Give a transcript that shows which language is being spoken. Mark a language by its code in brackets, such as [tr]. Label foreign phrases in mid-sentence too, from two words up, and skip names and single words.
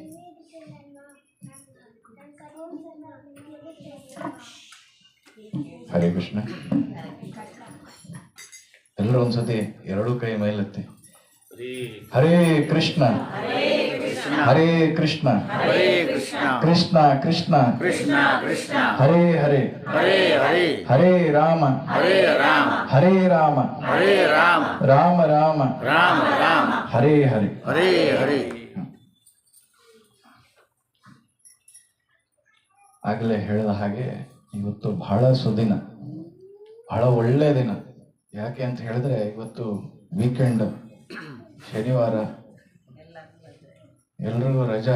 [kn] ಹರೇ ಕೃಷ್ಣ. ಎಲ್ಲರೂ ಒಂದ್ಸತಿ ಎರಡೂ ಕೈ ಮೇಲೆತ್ತಿ ಹರೇ ಕೃಷ್ಣ ಹರೇ ಕೃಷ್ಣ ಕೃಷ್ಣ ಕೃಷ್ಣ ಹರೇ ಹರೇ ಹರೇ ರಾಮ ಹರೇ ರಾಮ ರಾಮ ರಾಮ ಹರೇ ಹರೇ. ಆಗಲೇ ಹೇಳಿದ ಹಾಗೆ ಇವತ್ತು ಬಹಳ ಸುದಿನ, ಬಹಳ ಒಳ್ಳೆಯ ದಿನ. ಯಾಕೆ ಅಂತ ಹೇಳಿದ್ರೆ ಇವತ್ತು ವೀಕೆಂಡ್, ಶನಿವಾರ, ಎಲ್ರಿಗೂ ರಜಾ.